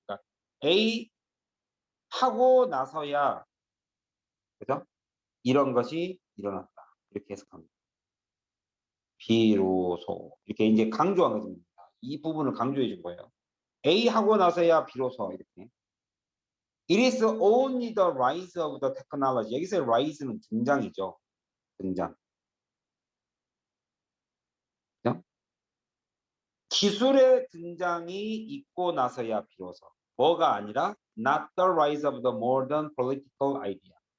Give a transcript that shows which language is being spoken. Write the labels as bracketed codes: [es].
[ko] 그러니까 A 하고 나서야, 그죠? 이런 것이 일어났다. 이렇게 해석합니다. 비로소. 이렇게 이제 강조한 것입니다. 이 부분을 강조해 준 거예요. A 하고 나서야 비로소 이렇게. [en] It is only the rise of the technology. [ko] 여기서 rise는 등장이죠. 등장. 그죠? 기술의 등장이 있고 나서야 비로소. 뭐가 아니라 [en] not the rise of the modern political idea.